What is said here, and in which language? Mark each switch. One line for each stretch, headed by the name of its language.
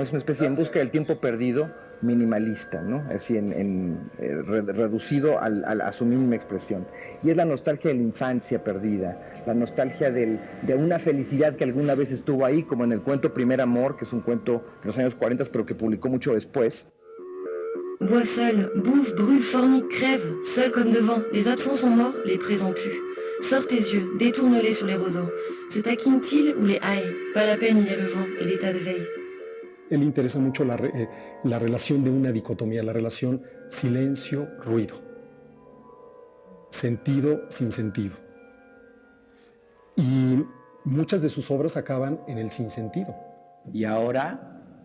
Spanish: Es una especie de en busca del tiempo perdido minimalista, ¿no? Así reducido a su mínima expresión. Y es la nostalgia de la infancia perdida, la nostalgia de una felicidad que alguna vez estuvo ahí, como en el cuento Primer Amor, que es un cuento de los años 40, pero que publicó mucho después.
French: Bois seul, bouffe, brûle, fornique, crève, seul comme devant, les absents sont morts, les présents puent. Sors tes yeux, détourne-les sur les roseaux. Se taquine-t-il ou les haille? Pas la peine, il y a le vent et l'état de veille.
Spanish: Él interesa mucho la relación de una dicotomía, la relación silencio-ruido, sentido sin sentido. Y muchas de sus obras acaban en el sinsentido. ¿Y ahora?